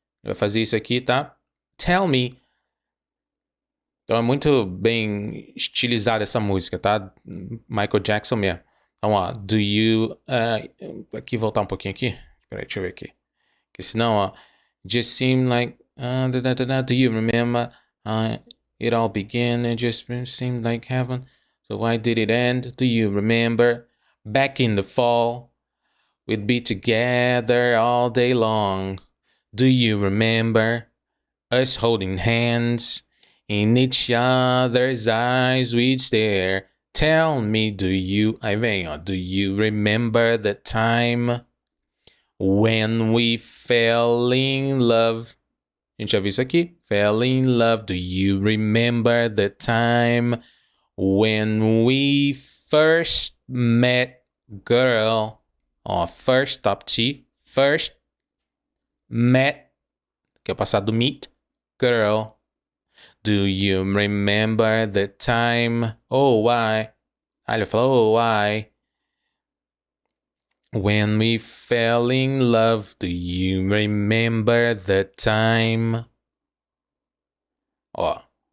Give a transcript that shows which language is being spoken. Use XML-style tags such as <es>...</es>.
<pt>Eu vou fazer isso aqui, tá?</pt> <en>Tell me.</en> <pt>Então é muito bem estilizada essa música, tá? Michael Jackson mesmo. Então, ó, do you... aqui, voltar um pouquinho aqui. Peraí, deixa eu ver aqui. Porque senão, ó...</pt> <en>Just seemed like, do you remember? It all began, it just seemed like heaven. So why did it end? Do you remember? Back in the fall, we'd be together all day long. Do you remember? Us holding hands, in each other's eyes we'd stare. Tell me, do you remember the time when we fell in love?</en> <pt>A gente já viu isso aqui.</pt> <en>Fell in love. Do you remember the time when we first met, girl? Ó, first, top T. First met,</en> <pt>que é o passado do meet, girl.</pt> <en>Do you remember the time? Oh, why?</en> <pt>Aí ele fala,</pt> <en>oh, why? When we fell in love, do you remember the time? Ó.</en>